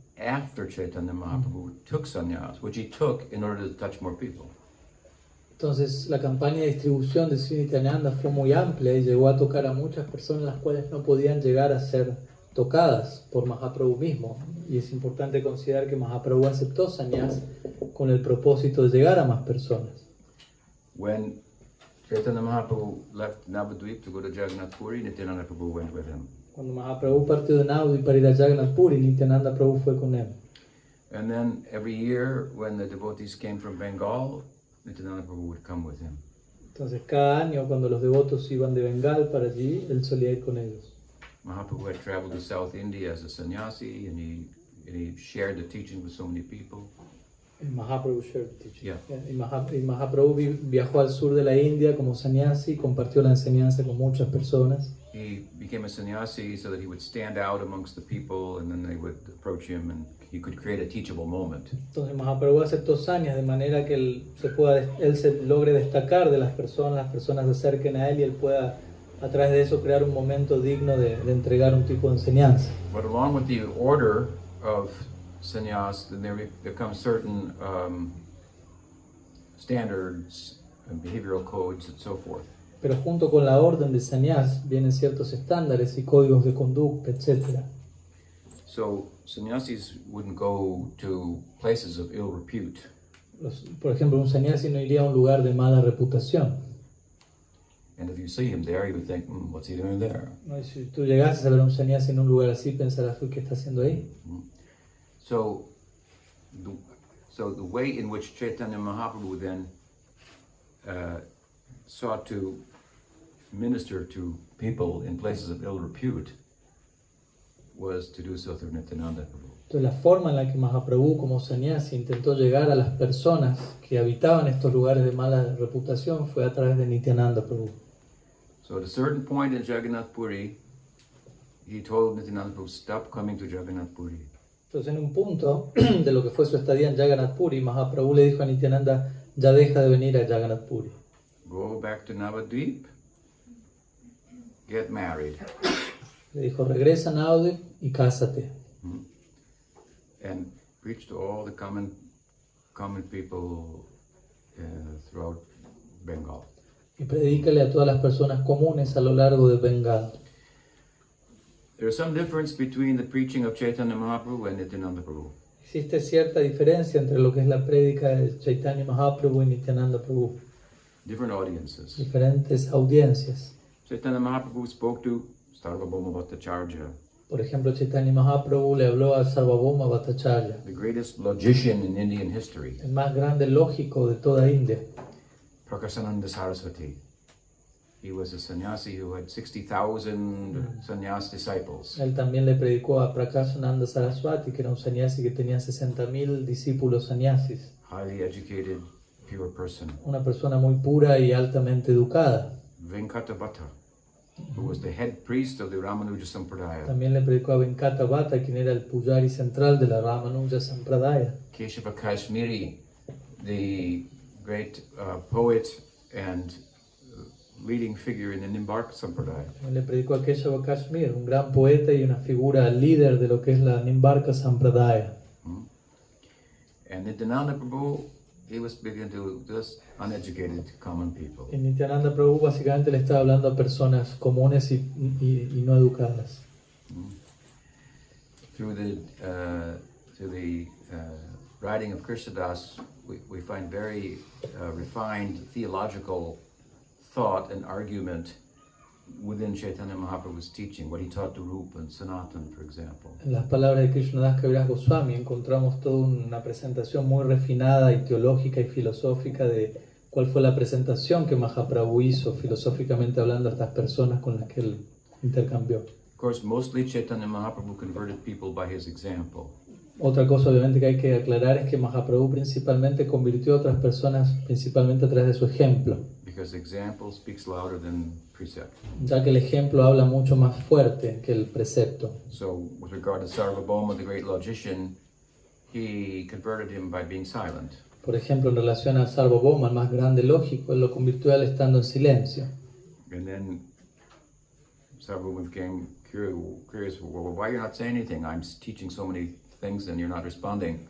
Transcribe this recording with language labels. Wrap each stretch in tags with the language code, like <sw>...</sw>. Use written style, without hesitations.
<en>After Chaitanya Mahaprabhu took sannyas, which he took in order to touch more people.</en> <es>Entonces la campaña de distribución de Sri Nityananda fue muy amplia y llegó a tocar a muchas personas las cuales no podían llegar a ser tocadas por Mahaprabhu mismo. Y es importante considerar que Mahaprabhu aceptó sannyas con el propósito de llegar a más personas.</es> <en>When Chaitanya Mahaprabhu left Navadvip to go to Jagannath Puri, Nityananda Prabhu went with him.</en> <es>Cuando Mahaprabhu partió de Navadvip para ir a Jagannath Puri, Nityananda Prabhu fue con él.</es> <en>And then every year when the devotees came from Bengal, Nityananda Prabhu would come with him.</en> <es>Entonces cada año cuando los devotos iban de Bengal para allí, él solía ir con ellos.</es> <en>Mahaprabhu had traveled to South India as a sannyasi, and he shared the teaching with so many people. Mahaprabhu shared the teaching. Yeah.</en> <es>Y Mahaprabhu viajó al sur de la India como sannyasi y compartió la enseñanza con muchas personas.</es> <en>He became a sannyasi so that he would stand out amongst the people, and then they would approach him, and he could create a teachable moment.</en> <es>Entonces Mahaprabhu aceptó sannyas de manera que él se logre destacar de las personas se acerquen a él y él pueda a través de eso crear un momento digno de entregar un tipo de enseñanza.</es> <en>But along with the order of sannyas, then there come certain standards and behavioral codes and so forth.</en> <es>Pero junto con la orden de sannyas vienen ciertos estándares y códigos de conducta, etc.</es> <en>So sannyasis wouldn't go to places of ill repute.</en> <es>Por ejemplo, un sannyasi no iría a un lugar de mala reputación.</es> <en>And if you see him there, you would think, what's he doing there?</en> <es>¿No? Y si tú llegases a ver a un sannyasi en un lugar así, pensarás, ¿qué está haciendo ahí?</es> <en>So the way in which Chaitanya Mahaprabhu then sought to minister to people in places of ill repute was to do so through Nityananda Prabhu.</en> <es>Entonces la forma en la que Mahaprabhu como sannyasi intentó llegar a las personas que habitaban estos lugares de mala reputación fue a través de Nityananda Prabhu.</es> <en>So at a certain point in Jagannath Puri, he told Nityananda Prabhu, stop coming to Jagannath Puri.</en> <es>Entonces en un punto de lo que fue su estadía en Jagannath Puri, Mahaprabhu le dijo a Nityananda, ya deja de venir a Jagannath Puri.</es> <en>Go back to Navadvip, get married,</en> <es>Le dijo, regresa a Navadvip y cásate.</es> <en>and preach to all the common people throughout Bengal.</en> <es>Y predícale a todas las personas comunes a lo largo de Bengal.</es> <en>There's some difference between the preaching of Chaitanya Mahaprabhu and Nityananda Prabhu.</en> <es>Existe cierta diferencia entre lo que es la prédica de Chaitanya Mahaprabhu y Nityananda Prabhu.</es> <en>Different audiences.</en> <es>Diferentes audiencias.</es> <en>Chaitanya Mahaprabhu spoke to Sarvabhauma Bhattacharya,</en> <es>Por ejemplo, Chaitanya Mahaprabhu le habló a Sarvabhauma Bhattacharya,</es> <en>the greatest logician in Indian history,</en> <es>el más grande lógico de toda India.</es> <en>Prakasananda Saraswati. He was a sannyasi who had 60,000 sannyas disciples.</en> <es>Él también le predicó a Prakashananda Saraswati, que era un sannyasi que tenía 60.000 discípulos sannyasis.</es> <en>Highly educated, pure person.</en> <es>Una persona muy pura y altamente educada.</es> <en>Venkatavatta, who was the head priest of the Ramanuja Sampradaya.</en> <es>También le predicó a Venkatavatta, quien era el pujari central de la Ramanuja Sampradaya.</es> <en>Keshava Kashmiri, the great poet and leading figure in the Nimbarka Sampradaya.</en> <es>También le predicó a Keshava Kashmir, un gran poeta y una figura líder de lo que es la Nimbarka Sampradaya.</es> <en>And Nityananda Prabhu, he was speaking to just uneducated common people.</en> <es>Y Nityananda Prabhu básicamente le estaba hablando a personas comunes y no educadas.</es> <en>Through the writing of Krishnadas, we find very refined theological thought and argument within Chaitanya Mahaprabhu's teaching, what he taught to Rupa and Sanatan, for example.</en> <es>En las palabras de Krishnadas Kaviraj Goswami encontramos toda una presentación muy refinada y teológica y filosófica de cuál fue la presentación que Mahaprabhu hizo filosóficamente hablando a estas personas con las que él intercambió.</es> <en>Of course, mostly Chaitanya Mahaprabhu converted people by his example.</en> <es>Otra cosa obviamente que hay que aclarar es que Mahaprabhu principalmente convirtió a otras personas principalmente a través de su ejemplo,</es> <en>Because example speaks louder than precept.</en> <es>ya que el ejemplo habla mucho más fuerte que el precepto.</es> <en>So, with regard to Sarvabhauma, the great logician, he converted him by being silent.</en> <es>Por ejemplo, en relación a Sarvabhauma, el más grande lógico, él lo convirtió a él estando en silencio.</es> <en>And then Sarvabhauma became curious, well, why you're not saying anything? I'm teaching so many things and you're not responding.</en>